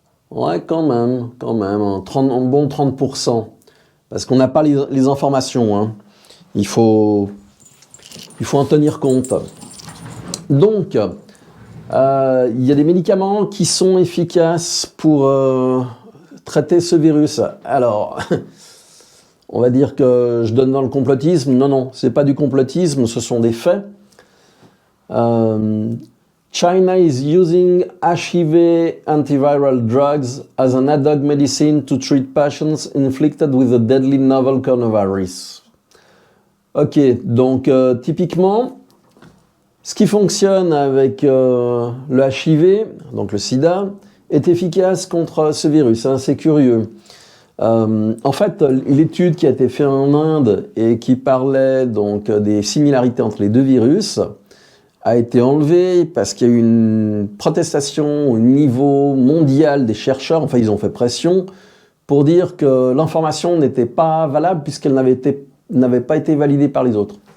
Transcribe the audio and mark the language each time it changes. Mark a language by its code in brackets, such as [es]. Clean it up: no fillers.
[fr] Ouais, quand même, un bon 30%. Parce qu'on n'a pas les informations, hein. Il faut Il faut en tenir compte. Donc, il y a des médicaments qui sont efficaces pour traiter ce virus. Alors, on va dire que je donne dans le complotisme. Non, non, c'est pas du complotisme, ce sont des faits. [en] China is using HIV antiviral drugs as an ad-hoc medicine to treat patients inflicted with a deadly novel coronavirus. [fr] Ok, donc typiquement, ce qui fonctionne avec le HIV, donc le sida, est efficace contre ce virus, hein, c'est curieux. En fait, l'étude qui a été faite en Inde et qui parlait donc des similarités entre les deux virus a été enlevée parce qu'il y a eu une protestation au niveau mondial des chercheurs, enfin ils ont fait pression pour dire que l'information n'était pas valable puisqu'elle n'avait pas été validée par les autres.